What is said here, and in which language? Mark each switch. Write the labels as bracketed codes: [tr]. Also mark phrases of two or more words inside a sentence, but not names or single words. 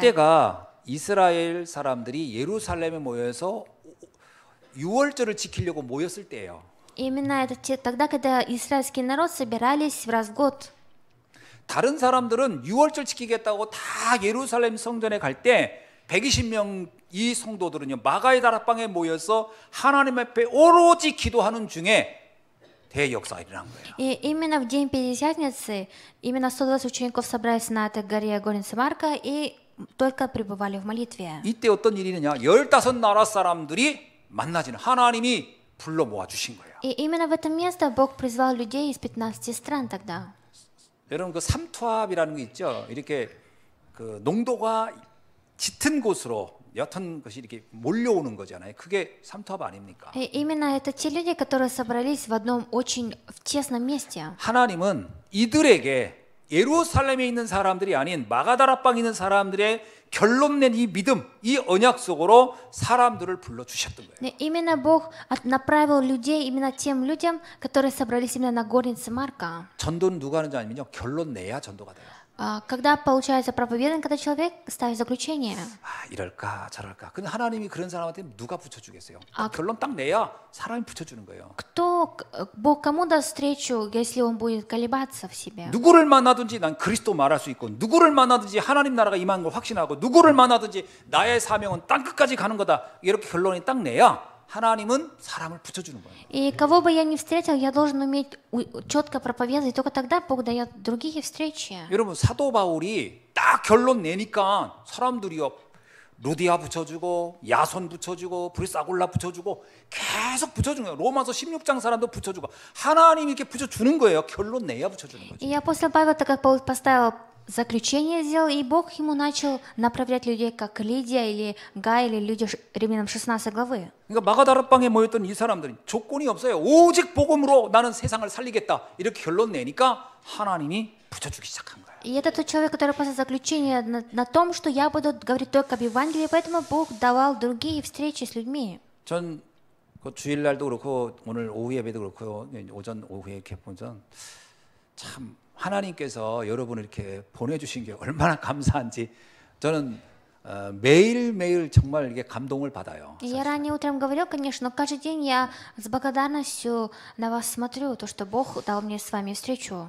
[ko] 이때가 이스라엘 사람들이 예루살렘에 모여서 6월절을 지키려고 모였을 때예요. [ru] Именно это тогда, когда израильский народ собирались раз в год. [ko] 다른 사람들은 6월절 지키겠다고 다 예루살렘 성전에 갈 때 120명 이 성도들은요 마가의 다락방에 모여서 하나님 앞에 오로지 기도하는 중에 대역사가 일어난 거예요. [ru] И именно в день Пятидесятницы именно 120 учеников собрались на этой горе Горница Марка и только пребывали в молитве. [ko] 이때 어떤 일이 있느냐? 15나라 사람들이 만나지는 하나님이 불러 모아 주신 거예요. [ru] И именно в это место Бог призвал людей из 15 стран тогда. [ko] 여러분 그 삼투압이라는 게 있죠. 이렇게 그 농도가 짙은 곳으로 옅은 것이 이렇게 몰려오는 거잖아요. 그게 삼투압 아닙니까? [ru] И именно это те люди, которые собрались в одном очень тесном месте. [ko] 하나님은 이들에게 예루살렘에 있는 사람들이 아닌 마가다락방에 있는 사람들의 결론 낸 이 믿음, 이 언약 속으로 사람들을 불러 주셨던 거예요. [ru] И именно Бог направил людей именно тем людям, которые собрались именно на горнице Марка. [ko] 전도는 누가 하는지 아니면요. 결론 내야 전도가 돼요. [ru] Когда получается проповедание, когда человек ставит заключение. [ko] 아, 이럴까 저럴까. 근데 하나님이 그런 사람한테 누가 붙여주겠어요? 결론 딱 내야 사람이 붙여주는 거예요. [ru] Бог кому даст встречу, если он будет колебаться в себе? [ko] 누구를 만나든지 난 그리스도 말할 수 있고 누구를 만나든지 하나님 나라가 임하는 걸 확신하고 누구를 만나든지 나의 사명은 땅 끝까지 가는 거다. 이렇게 결론이 딱 내야 하나님은 사람을 붙여주는 거예요. [ru] И кого бы я ни встретил, я должен уметь четко проповедовать. Только тогда Бог дает другие встречи. [ko] 여러분 사도 바울이 딱 결론 내니까 사람들이요 루디아 붙여주고 야손 붙여주고 브리스아골라 붙여주고 계속 붙여주는 거예요. 로마서 16장 사람도 붙여주고 하나님이 이렇게 붙여주는 거예요. 결론 내야 붙여주는 거죠. [ru] И апостол Павел, так как Павел поставил заключение, сделал, и Бог ему начал направлять людей, как Лидия или Гай, или люди Римлянам 16 главы. [ko] 그러니까 마가다락방에 모였던 이 사람들은 조건이 없어요. 오직 복음으로 나는 세상을 살리겠다. 이렇게 결론 내니까 하나님이 붙여주기 시작한 거예요. [ru] И это тот человек, который поставил заключение на том, что я буду говорить только об Евангелии, поэтому Бог давал другие встречи с людьми. [ko] 전 그 주일날도 그렇고 오늘 오후 예배도 그렇고 오전 오후에 이렇게 보면 참 하나님께서 여러분을 이렇게 보내주신 게 얼마나 감사한지 저는 매일매일 정말 이게 감동을 받아요. [ru] Я ранее утром говорил, конечно, но каждый день я с благодарностью на вас смотрю, то, что Бог дал мне с вами встречу.